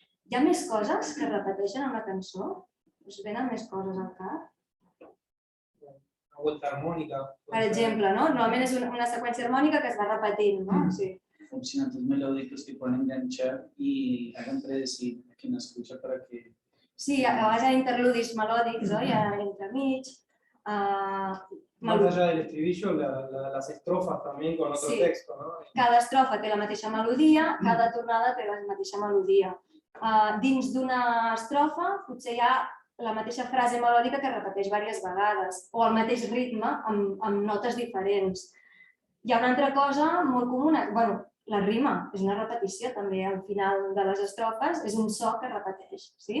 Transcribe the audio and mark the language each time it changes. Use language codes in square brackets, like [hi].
[ca] Hi ha més coses que es repeteixen en una cançó? Us venen més coses al cap? [es] Una vuelta harmònica. [ca] Per exemple, no? Normalment és una seqüència harmònica que es va repetint, no? Sí. [es] Funcionamientos melódicos que pueden enganchar y hagan predecir a quien escucha para que... [ca] Sí, a vegades hi ha interludis melòdics, hi ha entremig. [es] Más allá del estribillo, las estrofas también con otro texto, ¿no? [ca] Cada estrofa té la mateixa melodia, cada tornada té la mateixa melodia. Dins d'una estrofa potser hi ha la mateixa frase melòdica que es repeteix diverses vegades, o el mateix ritme amb notes diferents. Hi ha una altra cosa molt comuna, la rima és una repetició també al final de les estrofes, és un so que es repeteix.